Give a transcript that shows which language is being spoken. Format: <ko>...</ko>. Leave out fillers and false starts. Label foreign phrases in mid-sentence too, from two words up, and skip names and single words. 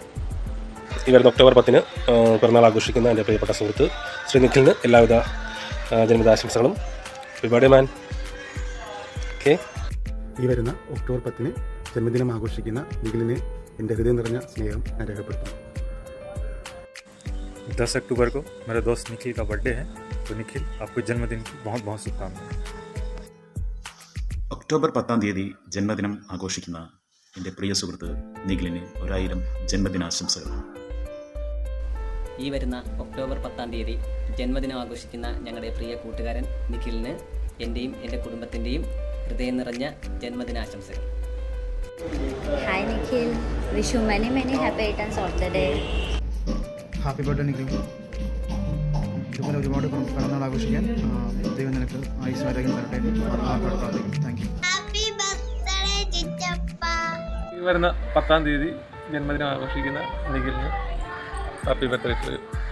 <ml>ഈ വരുന്ന ഒക്ടോബർ 10-ന് പിറന്നാൾ ആഘോഷിക്കുന്ന എൻ്റെ പ്രിയപ്പെട്ട സുഹൃത്ത് ശ്രീ നിഖിലിന് എല്ലാവിധ ജന്മദിനാശംസകളും.</ml> <en>Happy birthday man. Okay.</en> <ml>ഈ വരുന്ന ഒക്ടോബർ 10-ന് ജന്മദിനം ആഘോഷിക്കുന്ന നിഖിലിന് എൻ്റെ ഹൃദയം നിറഞ്ഞ സ്നേഹം ഞാൻ രേഖപ്പെടുത്തുന്നു.</ml> <hi>10 अक्टूबर को मेरे दोस्त निखिल का बर्थडे है, तो निखिल आपको जन्मदिन की बहुत बहुत शुभकामनाएं.</hi> <ml>ഒക്ടോബർ 10-ാം തീയതി ജന്മദിനം ആഘോഷിക്കുന്ന എൻ്റെ പ്രിയ സുഹൃത്ത് നിഖിലിന് 1000 ജന്മദിനാശംസകൾ. ഈ വരുന്ന ഒക്ടോബർ 10-ാം തീയതി ജന്മദിനം ആഘോഷിക്കുന്ന ഞങ്ങളുടെ പ്രിയ കൂട്ടുകാരൻ നിഖിലിന് എൻ്റെയും എൻ്റെ കുടുംബത്തിൻ്റെയും ഹൃദയം നിറഞ്ഞ ജന്മദിനാശംസകൾ.</ml> <en>Hi Nikhil, wish you many happy returns of the day. Happy birthday Nikhil.</en> <ml>ഇതുപോലെ ഒരുപാട് പിറന്നാൾ ആഘോഷിക്കാൻ ദൈവം നിനക്ക് ആയുസ്സാരോഗ്യം തരട്ടെ.</ml> <en>Thank you.</en> <ml>ഈ വരുന്ന 10-ാം തീയതി ജന്മദിനം ആഘോഷിക്കുന്ന നിഖിലിന്</ml> <en>happy birthday to you.</en>